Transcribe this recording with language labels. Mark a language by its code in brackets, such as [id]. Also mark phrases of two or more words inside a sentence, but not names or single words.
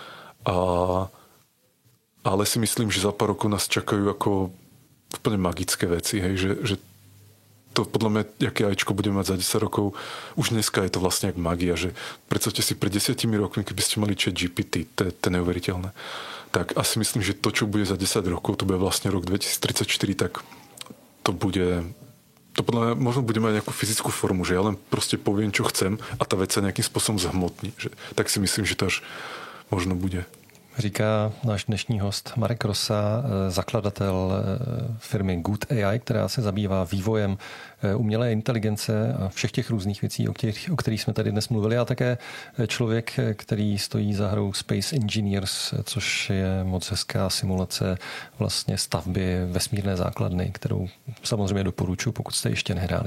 [sk] Ale si myslím, že za pár rokov nás čakajú ako úplne magické veci, hej, že to podľa mňa, aké ajčko budeme mať za 10 rokov, už dneska je to vlastne jak magia, že predstavte si pred 10 rokmi, keby ste mali ChatGPT, to je neuveriteľné. Tak asi myslím, že to, čo bude za 10 rokov, to bude vlastne rok 2034, tak to podľa mňa možno bude mať nejakú fyzickú formu, že ja len proste poviem, čo chcem a tá vec sa nejakým spôsobom zhmotní. Tak si myslím, že to až možno bude. [cs] Říká náš dnešní host Marek Rosa, zakladatel firmy Good AI, která se zabývá vývojem umělé inteligence a všech těch různých věcí, o kterých jsme tady dnes mluvili, a také člověk, který stojí za hrou Space Engineers, což je moc hezká simulace vlastně stavby vesmírné základny, kterou samozřejmě doporučuji, pokud jste ještě nehráli.